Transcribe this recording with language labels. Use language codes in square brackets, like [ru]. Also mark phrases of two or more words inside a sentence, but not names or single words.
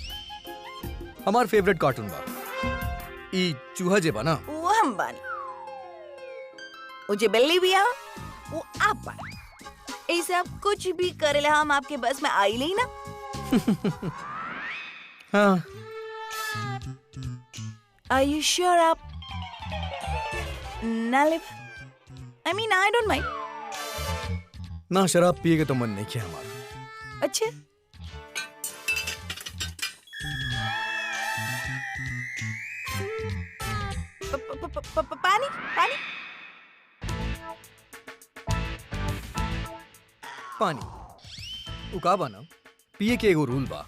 [bho] हमार [en] favourite cartoon [bho] बा ई चूहा जे बा ना, वो हम बानी। वो जे बिल्ली भी आ, वो आप बानी। ऐसे आप कुछ भी करेला हम आपके बस में आई नहीं ना। हाँ। [en] Are you sure [bho] आप ना ले? [en] I mean, I don't mind. [bho] ना शराब पिए के तो मन नहीं किया हमारा। अच्छा। पानी पानी पानी उका बा ना, पिए के एगो रूल बा।